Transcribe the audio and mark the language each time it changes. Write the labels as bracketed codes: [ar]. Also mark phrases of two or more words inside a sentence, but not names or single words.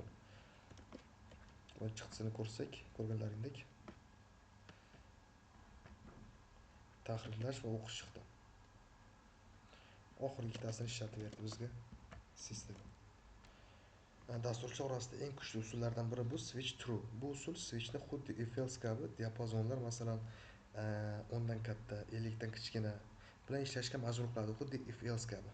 [uz] Va chiqtisini ko'rsak, ko'rganlaringdek tahrirlash va o'qish chiqdi. Oxirgi ikkitasini ishlatib berdi bizga sistema. Dasturchilar orasida eng kuchli usullardan biri bu [en] switch true. [uz] Bu usul switchni xuddi [en] if else [uz] kabi diapazonlar, masalan 10 dan katta, 50 dan kichkina bilan ishlashga majbur qiladi, xuddi [en] if else [uz] kabi.